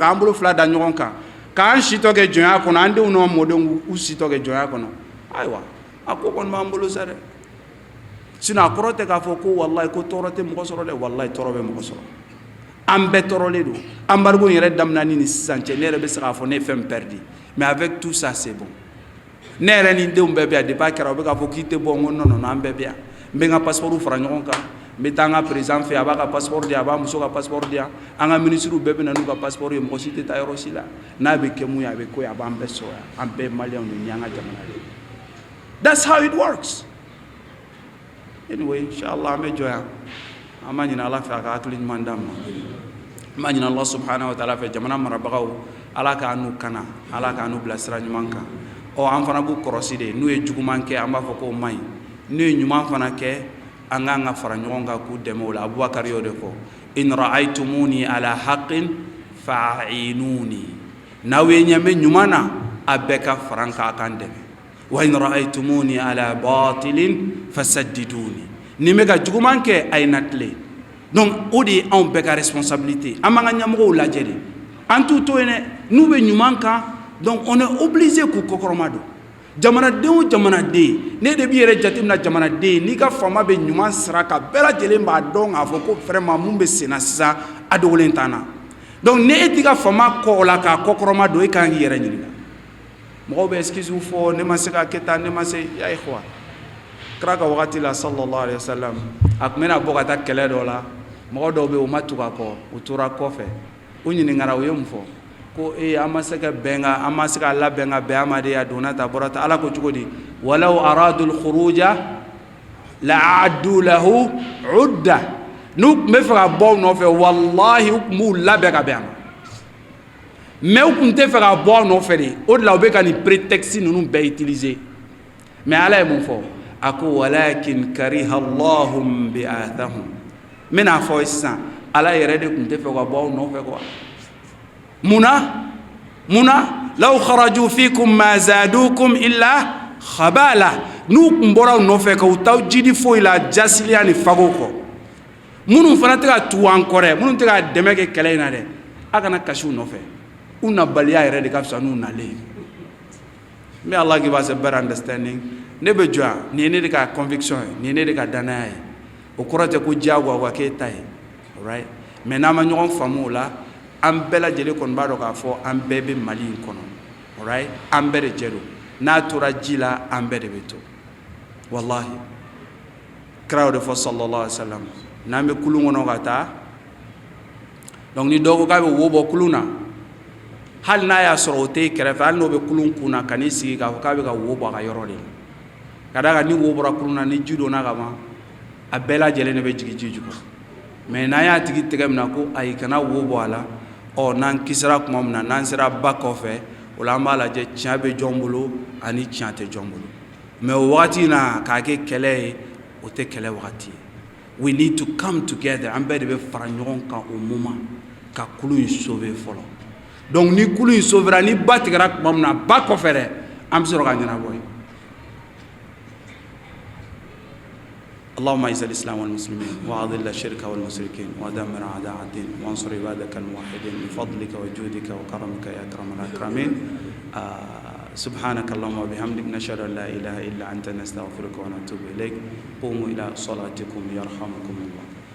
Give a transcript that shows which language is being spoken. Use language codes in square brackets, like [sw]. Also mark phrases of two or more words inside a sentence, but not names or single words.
[bm] k'an bolo 2 da ɲɔgɔn kan k'an sitɔ kɛ jɔnya kɔnɔ an denw n'an mɔdenw u sitɔ kɛ jɔnya kɔnɔ ayiwa a ko kɔni b'an bolo sa dɛ sinon a kɔrɔ tɛ k'a fɔ ko wallahi ko tɔɔrɔ tɛ mɔgɔ sɔrɔ dɛ wallahi tɔɔrɔ bɛ mɔgɔ sɔrɔ an bɛɛ tɔɔrɔlen don embargo yɛrɛ daminɛni ni sisan cɛ ne yɛrɛ bɛ se k'a fɔ ne ye fɛn perdu [fr] mais avec tout ça c'est bon [bm] ne yɛrɛ ni denw bɛɛ bɛ yan depuis a kɛra u bɛ k'a fɔ k'i tɛ bɔ n ko non an bɛɛ bɛ yan n bɛ n ka passeport fara ɲɔgɔn kan n bɛ taa an ka président fɛ a b'a ka passeport di yan a b'a muso ka passeport di yan an ka ministres bɛɛ bɛ na n'u ka passeport ye mɔgɔ si tɛ taa yɔrɔ si la n'a bɛ kɛ mun ye a bɛ ko ye a b'an bɛɛ sɔrɔ yan an bɛɛ maliyɛnw de ni an ka jamana de [en] that's how it works anyway [bm] inshallah an bɛ jɔ yan an b'a ɲini ala fɛ a ka hakili ɲuman d'an ma an b'a ɲini [ar] الله سبحانه وتعالى [bm] fɛ jamana marabagaw ala k'an n'u kana ala k'an n'u bila sira ɲuman kan an fana b'u kɔrɔsi de n'u ye juguman kɛ an b'a fɔ k'o man ɲi n'u ye ɲuman fana kɛ an k'an ka fara ɲɔgɔn kan k'u dɛmɛ o la Abubakar y'o de fɔ [ar] إن رأيتموني على حق فأعينوني [bm] n'aw ye ɲɛ bɛ ɲuman na a bɛɛ ka fara n kan a kan dɛmɛ wa [ar] إن رأيتموني على باطل فسددوني [bm] ni bɛ ka juguman kɛ a ye na tilen donc o de ye anw bɛɛ ka responsabilité an b'an ka ɲɛmɔgɔw lajɛ de an t'u to yen dɛ n'u bɛ ɲuman kan donc [fr] on est obligé [bm] k'u kɔkɔrɔma don jamanaden ne de bi yɛrɛ jateminɛ jamanaden n'i ka fama bɛ ɲuman sira kan bɛɛ lajɛlen b'a dɔn k'a fɔ ko vraiment mun bɛ sen na sisan a dogolen t'an na donc ne e t'i ka fama kɔ o la k'a kɔkɔrɔma don e kan k'i yɛrɛ ɲininka mɔgɔw bɛ excuse fɔ ne ma se ka kɛ tan ne ma se [ar] يا إخوة [bm] kira ka wagati la [ar] صلى الله عليه وسلم [bm] a tun bɛna bɔ ka taa kɛlɛ dɔ la mɔgɔ dɔw bɛ yen u ma tugu a kɔ u tora kɔfɛ u ɲininkara u ye mun fɔ ko an ma se ka bɛn ka an ma se ka labɛn ka bɛn ma de a donna ta bɔra ta ala ko cogo di [ar] ولو أرادوا الخروج لأعدوا له عدة [bm] n'u tun bɛ fɛ ka bɔ u nɔfɛ wallahi u tun b'u labɛn ka bɛn a ma mais u tun tɛ fɛ ka bɔ u nɔfɛ de o de la u bɛ ka nin prétexte ninnu bɛɛ utiliser mais ala ye mun fɔ a ko [ar] ولكن كره الله انبعاثهم [bm] n bɛna fɔ sisan ala yɛrɛ de tun tɛ fɛ ka bɔ u nɔfɛ quoi muna [ar] لو خرجوا فيكم ما زادوكم إلا خبالا [bm] n'u tun bɔra u nɔfɛ ka u taw jidi foyi la jasiliya ni fago kɔ minnu fana tɛ ka tugu an kɔ dɛ minnu tɛ ka dɛmɛ kɛ kɛlɛ in na dɛ a kana kasi u nɔfɛ u nabaliya yɛrɛ de ka fisa n'u nalen [en] may Allah give us a better understanding [bm] ne bɛ jɔ yan nin ye ne de ka conviction ye nin ye ne de ka danaya ye o kɔrɔ tɛ ko diyagoya wa k'e ta ye alright mais n'an ma ɲɔgɔn faamu o la an bɛɛ lajɛlen kɔni b'a dɔn k'a fɔ an bɛɛ bɛ Mali in kɔnɔ alright an bɛɛ de jɛ don n'a tora ji la an bɛɛ de bɛ to wallahi kira y'o de fɔ [ar] صلى الله عليه وسلم [bm] n'an bɛ kulun kɔnɔ ka taa donc ni dɔ ko k'a bɛ wo bɔ kulun na hali n'a y'a sɔrɔ o tɛ kɛrɛfɛ hali n'o bɛ kulun kun na ka n'i sigi k'a fɔ k'a bɛ ka wo bɔ a ka yɔrɔ de la ka d'a kan ni wo bɔra kulun na ni ji donna ka ban a bɛɛ lajɛlen de bɛ jigin ji jukɔrɔ mais n'an y'a tigi tɛgɛ minɛ ko ayi kana wo bɔ a la n'an kisira tuma min na n'an sera ba kɔfɛ o la an b'a lajɛ tiɲɛ bɛ jɔn bolo ani tiɲɛ tɛ jɔn bolo mais o wagati in na k'a kɛ kɛlɛ ye o tɛ kɛlɛ wagati ye [en] we need to come together [bm] an bɛɛ de bɛ fara ɲɔgɔn kan o moment ka kulu in sauver fɔlɔ donc ni kulu in sauvera ni ba tigɛra tuma min na ba kɔfɛ dɛ an bɛ sɔrɔ ka ɲɛnabɔ ye [ar] اللهم اعز الاسلام والمسلمين واذل الشرك والمشركين ودمر اعداء الدين وانصر عبادك الموحدين بفضلك وجودك وكرمك يا اكرم الاكرمين سبحانك اللهم وبحمدك نشهد ان لا اله الا انت نستغفرك ونتوب اليك قوموا الى صلاتكم يرحمكم الله